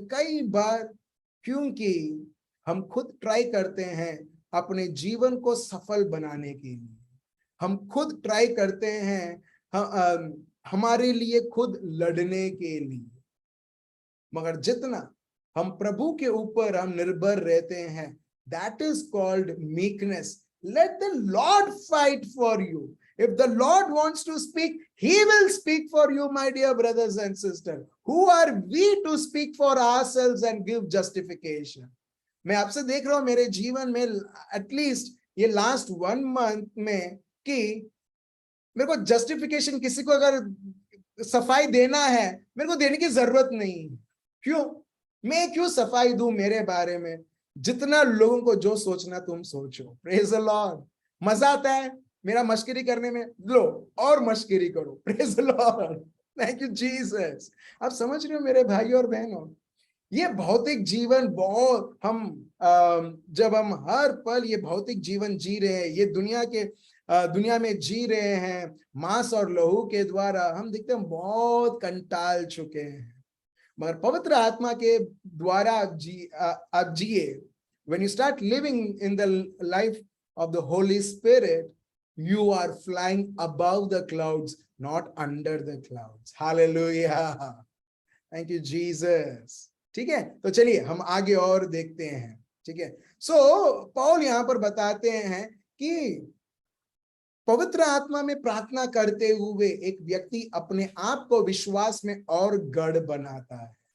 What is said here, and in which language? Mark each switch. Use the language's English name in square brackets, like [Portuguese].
[Hindi] कई बार क्योंकि हम खुद ट्राई करते हैं अपने जीवन को सफल बनाने के लिए, हम खुद ट्राई करते हैं हमारे लिए खुद लड़ने के लिए। मगर जितना हम प्रभु के ऊपर हम निर्भर रहते हैं, [English] that is called meekness. Let the Lord fight for you. If the Lord wants to speak, he will speak for you, my dear brothers and sisters. Who are we to speak for ourselves and give justification? [Hindi] मैं आपसे देख रहा हूं मेरे जीवन में at least ये last 1 month में कि मेरे को जस्टिफिकेशन, किसी को अगर सफाई देना है, मेरे को देने की जरूरत नहीं। क्यों? मैं क्यों सफाई दूं मेरे बारे में? जितना लोगों को जो सोचना तुम सोचो। [English] Praise the Lord. [Hindi] मजा आता है मेरा मश्करी करने में, लो और मश्करी करो। [English] Praise the Lord, thank you Jesus. [Hindi] आप समझ रहे हो मेरे भाई और बहनों, ये भौतिक जीवन बहुत हम जब हम हर पल ये भौतिक जीवन जी रहे हैं, ये दुनिया में जी रहे हैं मांस और लहू के द्वारा, हम देखते हैं बहुत कंटाल चुके हैं। मगर पवित्र आत्मा के द्वारा आप जिए। [English] When you start living in the life of the Holy Spirit, you are flying above the clouds, not under the clouds. Hallelujah. Thank you, Jesus. [Hindi] ठीक है, तो चलिए हम आगे और देखते हैं। ठीक है, सो पौल यहाँ पर बताते हैं कि पवित्र आत्मा में प्रार्थना करते हुए एक व्यक्ति अपने आप को विश्वास में और गढ़ बनाता है।